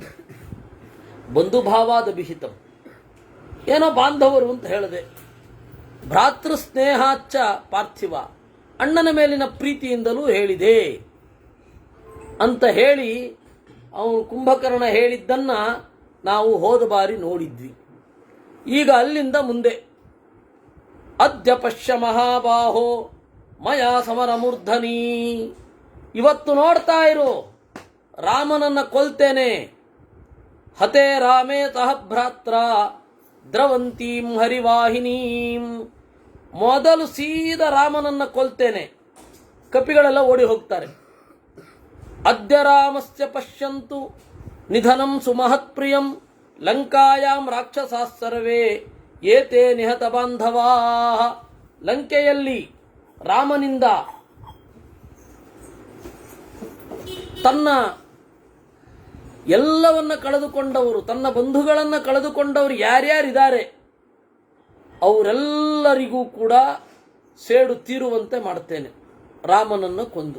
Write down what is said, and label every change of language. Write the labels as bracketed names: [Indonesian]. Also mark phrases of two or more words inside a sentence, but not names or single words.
[Kannada] ಬಂಧುಭಾವಾದಭಿಹಿತಂ, ಏನೋ ಬಾಂಧವರು ಅಂತ ಹೇಳಿದೆ. [Sanskrit] ಭ್ರಾತೃ ಸ್ನೇಹಾಚ್ಚ ಪಾರ್ಥಿವ, [Kannada] ಅಣ್ಣನ ಮೇಲಿನ ಪ್ರೀತಿಯಿಂದಲೂ ಹೇಳಿದೆ ಅಂತ ಹೇಳಿ ಅವನು ಕುಂಭಕರ್ಣ ಹೇಳಿದ್ದನ್ನ ನಾವು ಹೋದ ಬಾರಿ ನೋಡಿದ್ವಿ. ಈಗ ಅಲ್ಲಿಂದ ಮುಂದೆ, [Sanskrit] ಅದ್ಯ ಪಶ್ಯ ಮಹಾಬಾಹೋ ಮಯಾ ಸಮರ ಮೂರ್ಧನಿ. [Kannada] ಇವತ್ತು ನೋಡ್ತಾ ಇರು, ರಾಮನನ್ನ ಕೊಲ್ತೇನೆ. [Sanskrit] ಹತೆ ರಾಮೇ ಸಹ ಭ್ರಾತ್ರ ದ್ರವಂತೀಂ ಹರಿವಾಹಿನೀಂ. [Kannada] ಮೊದಲು ಸೀದಾ ರಾಮನನ್ನ ಕೊಲ್ತೇನೆ. ಕಪಿಗಳೆಲ್ಲ ಓಡಿ ಹೋಗ್ತಾರೆ. [Sanskrit] ಅದ್ಯ ರಾಮಸ್ಯ ಪಶ್ಯಂತು ನಿಧನಂ ಸುಮಹತ್ಪ್ರಿಯಂ ಲಂಕಾಯಾಂ ರಾಕ್ಷಸಾಃ ಸರ್ವೇ ಏತೇ ನಿಹತ ಬಾಂಧವಾಃ. [Kannada] ಲಂಕೆಯಲ್ಲಿ ರಾಮನಿಂದ ತನ್ನ ಎಲ್ಲವನ್ನ ಕಳೆದುಕೊಂಡವರು, ತನ್ನ ಬಂಧುಗಳನ್ನು ಕಳೆದುಕೊಂಡವರು ಯಾರ್ಯಾರಿದ್ದಾರೆ ಅವರೆಲ್ಲರಿಗೂ ಕೂಡ ಸೇಡು ತೀರುವಂತೆ ಮಾಡ್ತೇನೆ ರಾಮನನ್ನು ಕೊಂದು.